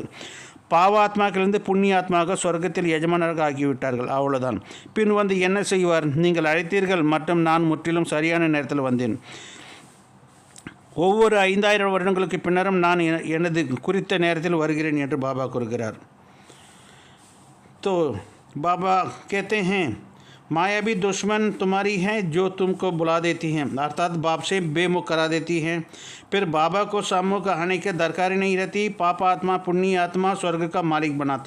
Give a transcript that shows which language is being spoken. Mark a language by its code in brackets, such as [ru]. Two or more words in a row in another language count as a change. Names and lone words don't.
[ta] பாவாத்மாக்களிலிருந்து புண்ணியாத்மாக சொர்க்கத்தில் எஜமானராக ஆகிவிட்டார்கள். அவ்வளவுதான். பின் வந்து என்ன செய்வார்? நீங்கள் அழைத்தீர்கள் மற்றும் நான் முற்றிலும் சரியான நேரத்தில் வந்தேன். ஒவ்வொரு 5000 வருடங்களுக்கு பின்னரும் நான் எனது குறித்த நேரத்தில் வருகிறேன் என்று பாபா கூறுகிறார். [hi] तो बाबा कहते हैं माया भी दुश्मन तुम्हारी है जो तुमको बुला देती हैं, अर्थात बाप से बेमुख करा देती हैं. फिर बाबा को सम्मुख आने की दरकार ही नहीं रहती. पाप आत्मा पुण्य आत्मा स्वर्ग का मालिक बनाते.